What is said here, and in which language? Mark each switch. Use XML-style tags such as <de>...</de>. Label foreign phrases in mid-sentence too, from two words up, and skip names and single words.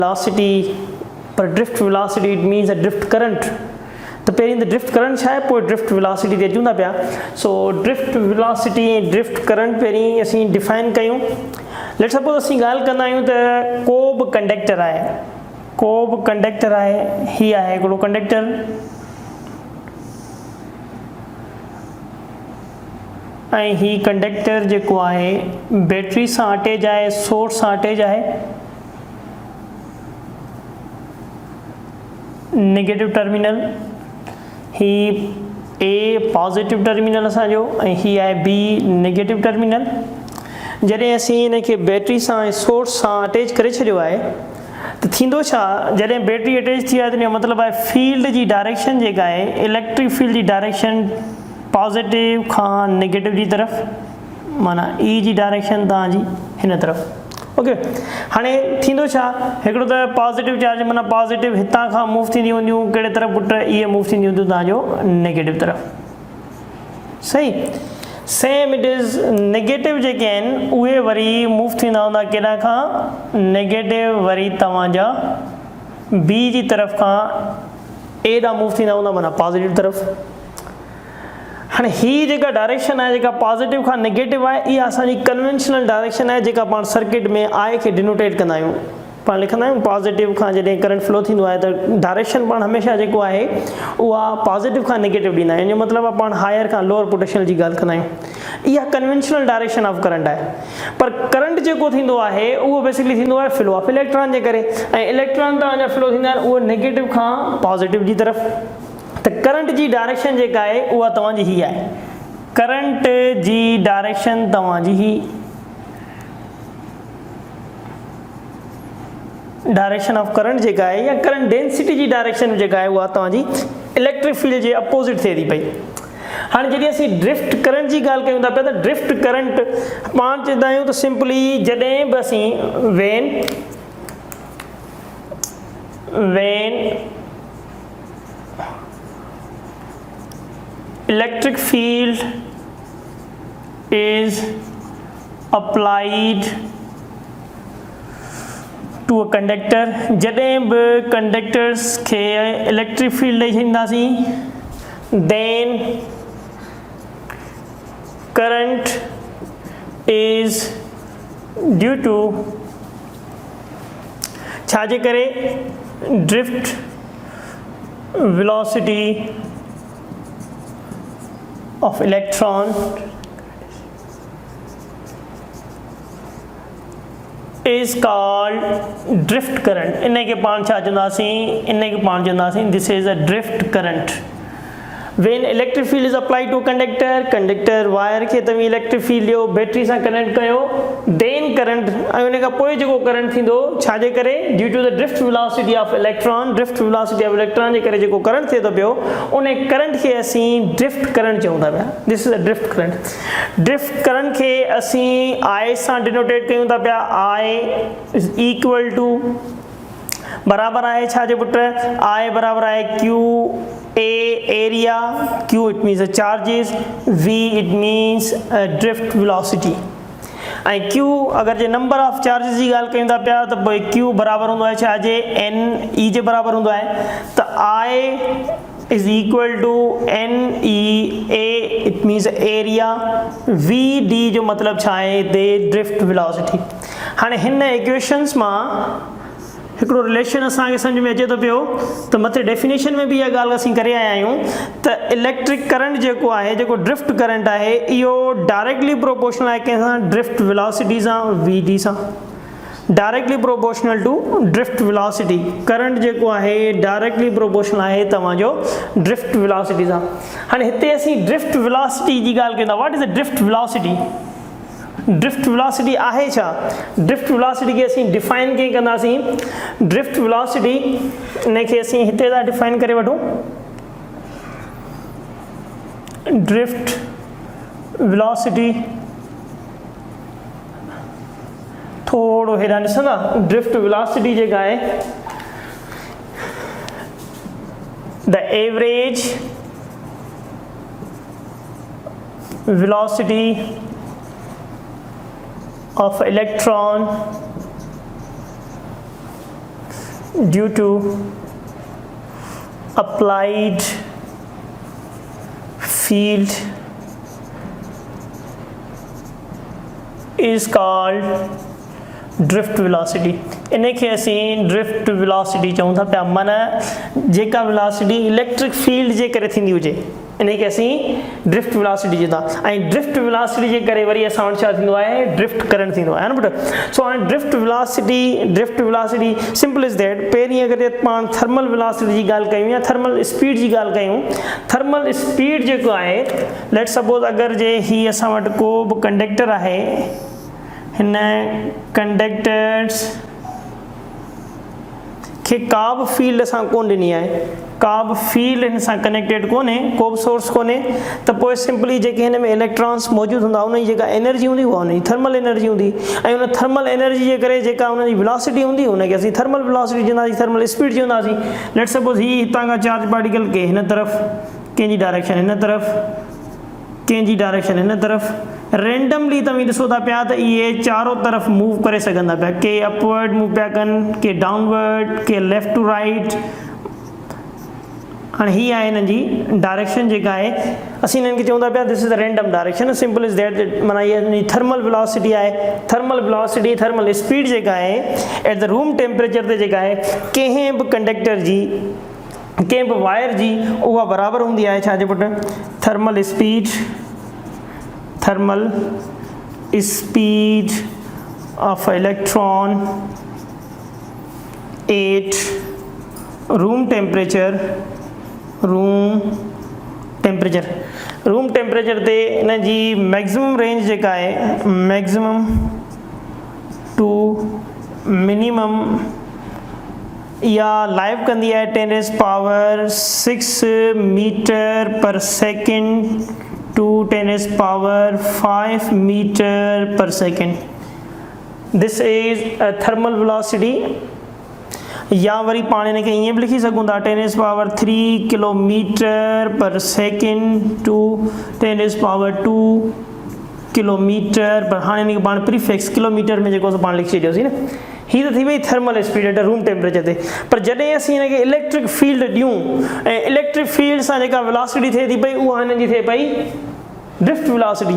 <en>velocity per drift velocity it means a drift current.</en> <sd>तो पहिरीं त</sd> <en>drift current</en> <sd>छा आहे, पोइ</sd> <en>drift velocity</en> <sd>ते अचूं था पिया। सो</sd> <en>drift velocity</en> <sd>ऐं</sd> <en>drift current</en> <sd>पहिरीं असीं डिफाइन कयूं।</sd> <en>let suppose</en> <sd>असीं ॻाल्हि कंदा आहियूं त को बि कंडक्टर आहे, को बि कंडक्टर आहे, हीअ आहे हिकिड़ो कंडक्टर ऐं ही कंडक्टर जेको आहे बैटरी सां अटैच आहे, सोर्स सां अटैच आहे,</sd> <en>negative terminal,</en> <sd>ही ए</sd> <en>positive terminal</en> <sd>असांजो ऐं ही आहे बी</sd> <en>negative terminal.</en> <sd>जॾहिं असीं हिनखे बैटरी सां ऐं सोर्स सां अटैच करे छॾियो आहे त थींदो छा, जॾहिं बैटरी अटैच थी आहे त हिन जो मतिलबु आहे फील्ड जी डायरेक्शन जेका आहे,</sd> <en>electric field</en> <sd>जी डायरेक्शन पॉजिटिव खां नेगेटिव जी तरफ़, माना ई जी डायरेक्शन तव्हांजी हिन तरफ़। ओके, हाणे थींदो छा, हिकिड़ो त</sd> <en>positive charge</en> <sd>माना पॉजिटिव हितां खां मूव थींदियूं हूंदियूं, कहिड़े तरफ़ पुट इहे मूव थींदियूं हूंदियूं तव्हांजो नेगेटिव तरफ़। सही,</sd> <en>same it is negative</en> <sd>जेके आहिनि उहे वरी मूव थींदा हूंदा केॾा खां, नेगेटिव वरी तव्हांजा बी जी तरफ़ खां ए ॾांहुं मूव थींदा हूंदा, माना पॉजिटिव तरफ़। हाणे ही जेका डायरेक्शन आहे जेका पॉजिटिव खां नेगेटिव आहे, इहा असांजी</sd> <en>conventional direction</en> <sd>आहे जेका पाण सर्किट में आई खे डिनोटेट कंदा आहियूं। पाण लिखंदा आहियूं पॉजिटिव खां जॾहिं</sd> <en>current flow</en> <sd>थींदो आहे त डायरेक्शन पाण हमेशह जेको आहे उहा पॉजिटिव खां नेगेटिव ॾींदा आहियूं। इन जो मतिलबु आहे पाण हायर खां</sd> <en>lower potential</en> <sd>जी ॻाल्हि कंदा आहियूं। इहा</sd> <en>conventional direction of current</en> <sd>आहे। पर करंट जेको थींदो आहे उहो बेसिकली थींदो आहे</sd> <en>flow of electron</en> <sd>जे करे, ऐं इलेक्ट्रॉन तव्हांजा फ्लो थींदा आहिनि उहे नेगेटिव खां पॉजिटिव जी तरफ़। त करंट जी डायरेक्शन जेका आहे उहा तव्हांजी ही आहे, करंट जी डायरेक्शन तव्हांजी ही,</sd> <en>direction of current</en> <sd>जेका आहे या</sd> <en>current density</en> <sd>जी डायरेक्शन जेका आहे उहा तव्हांजी</sd> <en>electric field</en> <sd>जे अपोज़िट थिए थी पई। हाणे जॾहिं असीं</sd> <en>drift current</en> <sd>जी ॻाल्हि कयूं था पिया त</sd> <en>drift current</en> <sd>पाण चवंदा आहियूं त सिंपली जॾहिं बि असीं</sd> <en>वेन electric field is applied to a conductor,</en> <sd>जॾहिं बि कंडक्टर्स खे</sd> <en>electric field</en> <sd>ॾेई छॾींदासीं,</sd> <en>then current is due to</en> <sd>छाजे करे,</sd> <en>ड्रिफ्ट velocity of electron is called drift current।</en> <sd>इन के पाण छा चवंदासीं, इन के पाण चवंदासीं</sd> <en>this is a drift current। when electric field is applied to a conductor</en> <sd>वायर खे तव्हां</sd> <en>electric field</en> <sd>ॾियो, बैटरी सां कनेक्ट कयो,</sd> <en>then current,</en> <sd>ऐं उन खां पोइ जेको करंट थींदो छाजे करे,</sd> <en>due to the drift velocity of electron, drift velocity of electron</en> <sd>जे करे जेको करंट थिए थो पियो उन करंट खे असीं</sd> <en>drift current</en> <sd>चऊं था पिया।</sd> <en>this is a drift current. drift current</en> <sd>खे असीं आई सां डिनोटेट कयूं था पिया।</sd> <en>I is equal to</en> <sd>बराबर आहे छाजे पुट, आई बराबर आहे क्यू ए एरिया,</sd> <en>q it means charges, v it means drift velocity,</en> <sd>ऐं क्यू अगरि जे</sd> <en>number of charges</en> <sd>जी ॻाल्हि कयूं था पिया त पोइ क्यू बराबरि हूंदो आहे छाजे, एन ई जे बराबरि हूंदो आहे।</sd> <en>त आई is equal to n e a it means area, v d</en> <sd>जो मतलब छा आहे हिते</sd> <en>drift velocity.</en> <sd>हाणे हिन इक्वेशंस मां हिकिड़ो रिलेशन असांखे सम्झ में अचे थो पियो त मथे डेफिनेशन में बि इहा ॻाल्हि असीं करे आया आहियूं त</sd> <en>electric current</en> <sd>जेको आहे, जेको</sd> <en>drift current</en> <sd>आहे, इहो</sd> <en>directly proportional</en> <sd>आहे कंहिंसां,</sd> <en>drift velocity</en> <sd>सां, वी डी सां,</sd> <en>directly proportional to drift velocity.</en> <sd>करंट जेको आहे</sd> <en>directly proportional</en> <sd>आहे तव्हांजो</sd> <en>drift velocity</en> <sd>सां। हाणे हिते असीं</sd> <en>drift velocity</en> <sd>जी ॻाल्हि कंदा,</sd> <en>what is the drift velocity? drift velocity</en> <sd>आहे छा?</sd> <en>drift velocity</en> <sd>खे असीं डिफाइन कीअं कंदासीं?</sd> <en>drift velocity</en> <sd>इनखे असीं हिते था डिफाइन करे वठूं।</sd> <en>drift velocity</en> <sd>थोड़ो हेॾां ॾिसंदा,</sd> <en>drift velocity</en> <sd>जेका आहे</sd> <en>the average velocity of electron due to applied field is called drift velocity.</en> <sd>इनखे असीं</sd> <en>drift velocity</en> <sd>चऊं था पिया, माना जेका वेलोसिटी</sd> <en>electric field</en> <sd>जे करे थींदी हुजे इनखे असीं</sd> <en>drift velocity</en> <sd>चऊं था। ऐं</sd> <en>drift velocity</en> <sd>जे करे वरी असां वटि छा थींदो आहे,</sd> <en>drift current</en> <sd>थींदो आहे न पुट।</sd> <en>सो हाणे drift velocity simple is that.</en> <sd>पहिरीं अगरि पाण</sd> <en>thermal velocity</en> <sd>जी ॻाल्हि कयूं या</sd> <en>thermal speed</en> <sd>जी ॻाल्हि कयूं,</sd> <en>thermal speed</en> <sd>जेको आहे,</sd> <en>let suppose</en> <sd>अगरि जे ही असां वटि को बि कंडक्टर आहे, हिन कंडक्टर्स खे का बि फील्ड असां कोन ॾिनी आहे, का बि फील्ड हिन सां कनेक्टेड कोन्हे, को बि सोर्स कोन्हे, त पोइ सिंपली जेके हिन में इलेक्ट्रॉन्स मौजूदु हूंदा उन जी जेका एनर्जी हूंदी उहा उन जी</sd> <en>thermal energy</en> <sd>हूंदी, ऐं उन</sd> <en>thermal energy</en> <sd>जे करे जेका उन जी वेलोसिटी हूंदी उनखे असीं</sd> <en>thermal velocity</en> <sd>चवंदासीं,</sd> <en>thermal speed</en> <sd>चवंदासीं।</sd> <en>let suppose</en> <sd>ही हितां खां</sd> <en>charge particle</en> <sd>के हिन तरफ़ कंहिंजी डायरेक्शन हिन तरफ़, कंहिंजी डायरेक्शन हिन तरफ़, रेंडमली तव्हां ॾिसो था पिया त इहे चारों तरफ़ मूव करे सघंदा पिया, के</sd> <en>upward move</en> <sd>पिया कनि, के डाउनवर्ड, के</sd> <en>left to right.</en> <sd>हाणे हीअ आहे हिननि जी डायरेक्शन जेका आहे, असीं हिननि खे चऊं था पिया</sd> <en>this is a random direction. simple is that,</en> <sd>माना इहा</sd> <en>thermal velocity</en> <sd>आहे,</sd> <en>thermal velocity thermal speed</en> <sd>जेका आहे</sd> <en>at the room temperature</en> <sd>ते जेका आहे कंहिं बि कंडक्टर जी, कंहिं बि वायर जी, उहा बराबरि हूंदी आहे छाजे पुट,</sd> <en>thermal speed of electron at room temperature</en> <sd>ते हिन जी</sd> <en>maximum range</en> <sd>जेका आहे,</sd> <en>maximum to minimum</en> <sd>या लाइव कंदी आहे 10⁻6</sd> <en>metre per second to 10⁻5 metre per second. this is a thermal velocity.</en> <sd>या वरी पाण हिनखे ईअं बि लिखी सघूं था 10⁻3</sd> <en>kilometre per second to 10⁻2 kilometre per.</en> <sd>हाणे हिनखे पाण</sd> <en>prefix kilometre</en> <sd>में जेको पाण लिखी छॾियोसीं न, ही त थी वई</sd> <en>thermal speed at room temperature</en> <sd>ते। पर जॾहिं असीं हिनखे</sd> <en>electric field</en> <sd>ॾियूं ऐं</sd> <en>electric field</en> <sd>सां जेका वेलोसिटी थिए थी पई उहा हिननि जी थिए पई</sd> <en>drift velocity.</en>